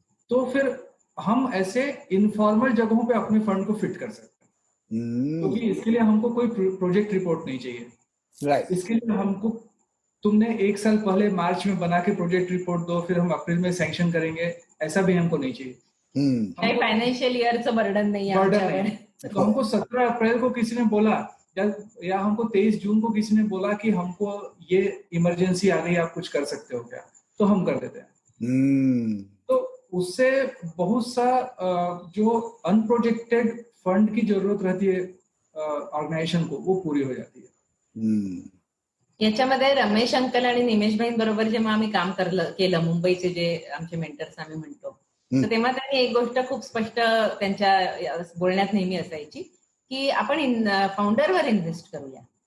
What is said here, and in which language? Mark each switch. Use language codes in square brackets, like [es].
[hi] तो फिर हम ऐसे इनफॉर्मल जगहों पे अपने फंड को फिट कर सकते हैं, क्योंकि इसके लिए हमको कोई प्रोजेक्ट रिपोर्ट नहीं चाहिए। [en] Right. [hi] इसके लिए हमको तुमने 1 साल पहले मार्च में बना के प्रोजेक्ट रिपोर्ट दो, फिर हम अप्रैल में सैंक्शन करेंगे, ऐसा भी हमको नहीं चाहिए। [mr] काही फायनान्शियल इयरचं बर्डन नाही आहे आमच्याकडे। [hi] तो हमको 17 अप्रैल को किसी ने बोला या हमको 23 जून को किसी ने बोला कि हमको ये इमरजेंसी आ गई, आप कुछ कर सकते हो क्या, तो हम कर देते हैं। तो उससे बहुत सा जो अनप्रोजेक्टेड फंड की जरूरत रहती है ऑर्गेनाइजेशन को, वो पूरी हो जाती है। [mr] याच्यामध्ये रमेश अंकल आणि निमेश बरोबर जेव्हा आम्ही काम केलं, मुंबईचे जे आमचे मेंटर्स आम्ही म्हणतो, तर तेव्हा त्यांनी एक गोष्ट खूप स्पष्ट त्यांच्या बोलण्यात नेहमी असायची की आपण फाउंडरवर इन्व्हेस्ट करूया।